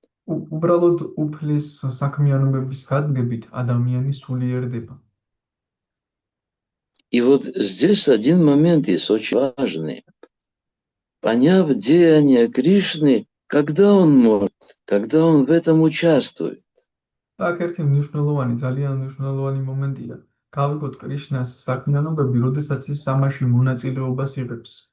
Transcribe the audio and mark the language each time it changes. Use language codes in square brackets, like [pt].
[ka] უბრალოდ უფლის საქმიანობების გადგებით ადამიანი სულიერდება. [ru] И вот здесь один момент есть очень важный. Поняв деяния Кришны, когда он может, когда он в этом участвует. [ka] აქ ერთი ძალიან მნიშვნელოვანი მომენტია. გავიგოთ კრიშნას საქმიანობები, როდესაც ის სამაში მონაწილეობას იღებს.